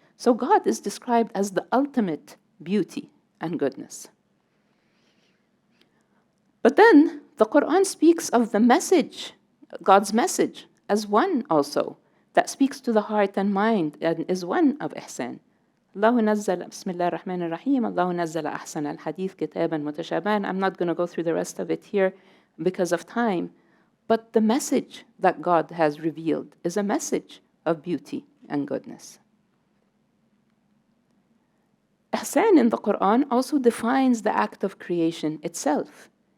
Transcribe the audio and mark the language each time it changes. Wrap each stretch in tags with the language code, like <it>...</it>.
<en>So God is described as the ultimate beauty and goodness. But then the Quran speaks of the message, God's message, as one also that speaks to the heart and mind and is one of ihsan.</en> <ar>الله نزل بسم الله الرحمن الرحيم الله نزل أحسن الحديث كتابا متشابها.</ar> <en>I'm not going to go through the rest of it here because of time, but the message that God has revealed is a message of beauty and goodness. Ihsan in the Quran also defines the act of creation itself.</en>